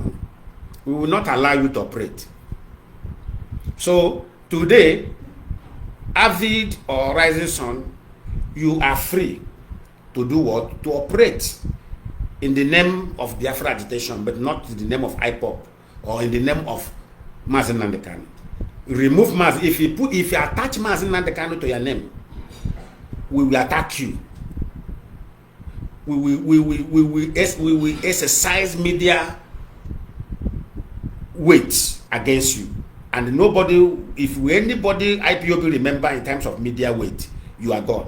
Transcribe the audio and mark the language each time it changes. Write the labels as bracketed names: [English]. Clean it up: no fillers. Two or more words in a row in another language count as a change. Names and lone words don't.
[English] We will not allow you to operate. So today, Avid or Rising Sun, you are free to do what? To operate in the name of Biafra agitation, but not in the name of Ipob or in the name of Mazi Nnamdi Kanu. Remove Mazi. If you attach Mazi Nnamdi Kanu to your name, we will attack you. We will exercise media weight against you. And nobody, if anybody IPOB remember in terms of media weight, you are gone.